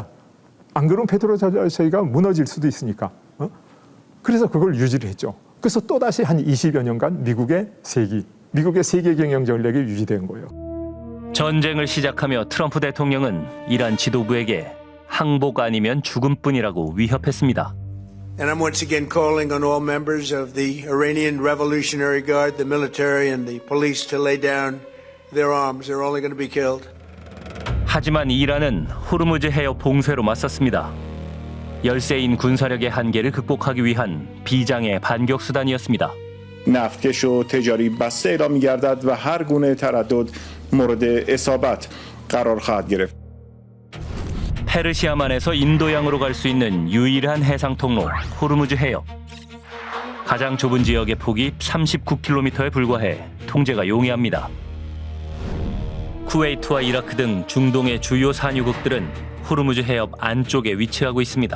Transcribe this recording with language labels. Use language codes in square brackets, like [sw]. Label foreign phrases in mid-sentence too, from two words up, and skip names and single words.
[ko] 안 그러면 페트로달러 체제가 무너질 수도 있으니까. 그래서 그걸 유지를 했죠. 그래서 또다시 한 20여 년간 미국의 세계 경영 전략이 유지된 거예요. 전쟁을 시작하며 트럼프 대통령은 이란 지도부에게 항복 아니면 죽음뿐이라고 위협했습니다. [en] And I'm once again calling on all members of the Iranian Revolutionary Guard, the military and the police to lay down their arms. They're only going to be killed. [ko] 하지만 이란은 호르무즈 해협 봉쇄로 맞섰습니다. 열세인 군사력의 한계를 극복하기 위한 비장의 반격 수단이었습니다. [fa] نفتکش و تجاری بسته اعلام می‌گردد و هر گونه تردد مورد اصابت قرار خواهد گرفت. [ko] 페르시아만에서 인도양으로 갈 수 있는 유일한 해상 통로 호르무즈 해협. 가장 좁은 지역의 폭이 39km에 불과해 통제가 용이합니다. 쿠웨이트와 이라크 등 중동의 주요 산유국들은 호르무즈 해협 안쪽에 위치하고 있습니다.